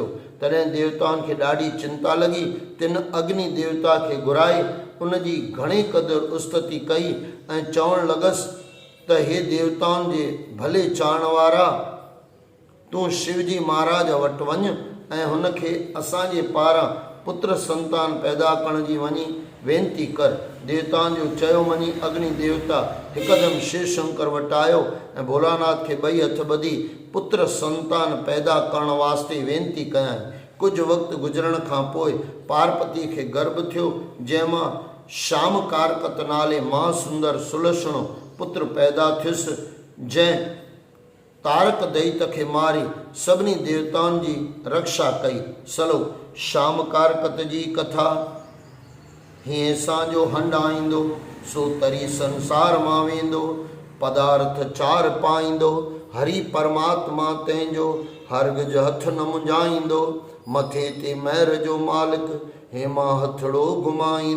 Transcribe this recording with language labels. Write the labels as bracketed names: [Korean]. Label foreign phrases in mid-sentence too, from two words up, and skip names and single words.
[Sindhi] तॾहिं देवताउनि खे ॾाढी चिंता लॻी। तिन अग्नि देवता खे घुराए उनजी घणी क़दुरु उस्तति कई ऐं चवणु लॻसि त हे देवताउनि जे भले चाहण वारा तूं शिवजी महाराज वटि वञ ऐं हुनखे असांजे पारां पुत्र संतान पैदा करण जी वञी वेनती कर। देवताउनि जो चयो मञी अग्नि देवता हिकदमि शिव शंकर वटि आयो ऐं भोलानाथ खे ॿई हथ ॿधी पुत्र संतान पैदा करण वास्ते वेनती कयाईं। कुझु वक़्तु गुज़रण खां पोइ पार्वतीअ खे गर्भ थियो जंहिंमां श्याम कारकत नाले महासुंदर सुलक्षणो पुत्र पैदा थियुसि जंहिं तारक दैत खे मारी सभिनी देवताउनि जी रक्षा कई। सलो श्याम कारकत जी कथा हीअं असांजो हंड आईंदो सो तरी संसार मां वेंदो पदार्थ चार पाईंदो हरि परमात्मा तंहिंजो हरगिज हथ न मुंझाईंदो मथे ते महर जो मालिक हेमा हथड़ो घुमाईंदो।